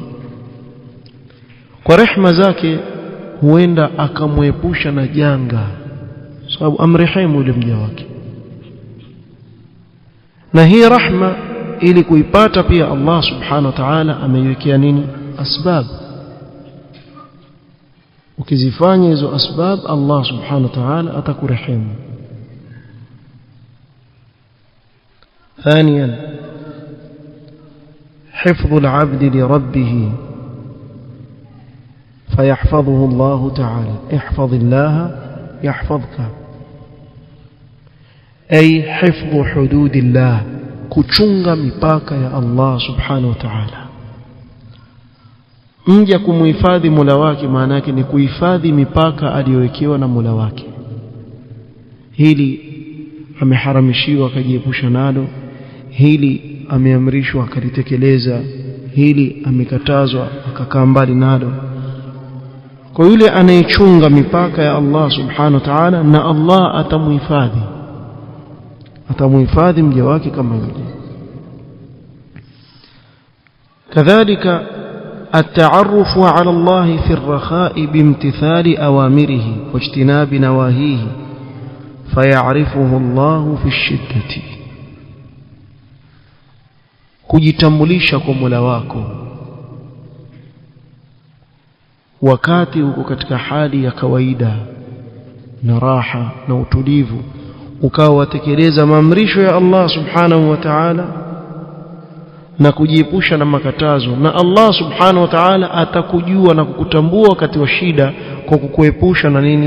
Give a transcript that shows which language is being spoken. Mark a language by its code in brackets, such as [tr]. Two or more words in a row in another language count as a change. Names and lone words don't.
[sw] Kwa rehma zake huenda akamwepusha na janga, sababu amrehemu yule mja wake. Na hii rahma ili kuipata pia Allah [ar] سبحانه وتعالى [sw] ameiwekea nini? Asbab. ukizifanya hizo asbab Allah [ar] سبحانه وتعالى [sw] atakurehemu. [ar] ثانيا حفظ العبد لربه فيحفظه الله تعالى. احفظ الله يحفظك، أي حفظ حدود الله، [sw] kuchunga mipaka ya Allah [ar] سبحانه وتعالى. [sw] mja kumuhifadhi Mola wake maana yake ni kuhifadhi mipaka aliyowekewa na Mola wake. Hili ameharamishiwa akajiepusha nalo, hili ameamrishwa akalitekeleza, hili amekatazwa akakaa mbali nalo. Kwa yule anayechunga mipaka ya Allah [ar] سبحانه وتعالى, [sw] na Allah atamuhifadhi mja wake kama yule. [ar] kadhalika التعرف على الله في الرخاء بامتثال أوامره واجتناب نواهيه فيعرفه الله في الشدة. [sw] kujitambulisha kwa Mola wako wakati uko katika hali ya kawaida na raha na utulivu, ukawa watekeleza maamrisho ya Allah [ar] سبحانه وتعالى [sw] na kujiepusha na makatazo, na Allah [ar] سبحانه وتعالى [sw] atakujua na kukutambua wakati wa shida kwa kukuepusha na nini?